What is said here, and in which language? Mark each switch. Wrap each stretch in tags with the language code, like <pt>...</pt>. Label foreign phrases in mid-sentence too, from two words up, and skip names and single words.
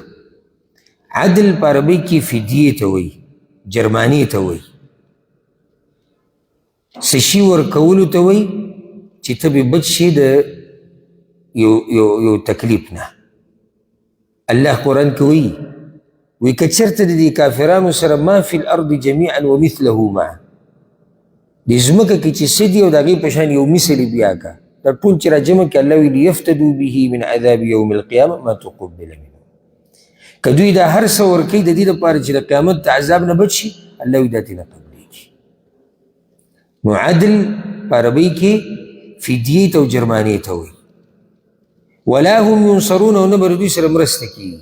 <ps>عدل په عربۍ کې فدیې ته وایي، جرمانې ته وایي، څه شي ورکولو ته وایي چې ته به بچ شي د یو تکلیف نه. الله قرآن کې وایي که چېرته د دې کافرانو سره</ps> <ar>ما فی الارض جمیعا ومثله معه،</ar> <ps>دې ځمکه کې چې څه دي او د هغې په شان یو مثل یې بیا که، دا ټول چې را جمع کړي، الله وایي</ps> <ar>لیفتدوا به من عذاب یوم القیامه ما تقبل منهم.</ar> <ps>که دوی دا هر څه ورکوي د دې دپاره چې د قیامت د عذاب نه بچ شي، الله وایي دا ترې نه قبلېږي. نو عدل په عربۍ کې فدیې ته او جرمانې ته وایي.</ps> <ar>ولا هم ينصرون،</ar> <ps>او نه به دوی سره مرسته کېږي.</ps>